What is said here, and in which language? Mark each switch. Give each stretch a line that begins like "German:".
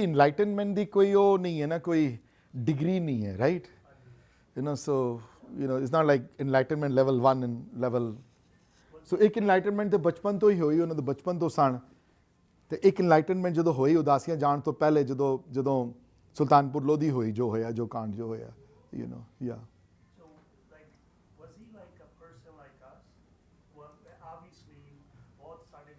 Punjabi: ਇਨਲਾਈਟਨਮੈਂਟ ਦੀ ਕੋਈ ਉਹ ਨਹੀਂ ਹੈ ਨਾ, ਕੋਈ ਡਿਗਰੀ ਨਹੀਂ ਹੈ, right, you know,
English: so you know it's not like enlightenment level 1 and level,
Punjabi: ਸੋ ਇੱਕ ਇਨਲਾਈਟਨਮੈਂਟ ਤੇ ਬਚਪਨ ਤੋਂ ਹੀ ਹੋਈ, ਉਹਨਾਂ ਦੇ ਬਚਪਨ ਤੋਂ ਸਨ। ਤੇ ਇੱਕ ਇਨਲਾਈਟਨਮੈਂਟ ਜਦੋਂ ਹੋਈ ਉਦਾਸੀਆਂ ਜਾਣ ਤੋਂ ਪਹਿਲੇ, ਜਦੋਂ ਸੁਲਤਾਨਪੁਰ ਲੋਧੀ ਹੋਈ, ਜੋ ਹੋਇਆ, ਜੋ ਕਾਂਡ ਜੋ ਹੋਇਆ, ਯੂ ਨੋ, ਯਾ।
English: so like was he like a person like us? Well, obviously
Punjabi: ਬਹੁਤ ਸਾਡੇ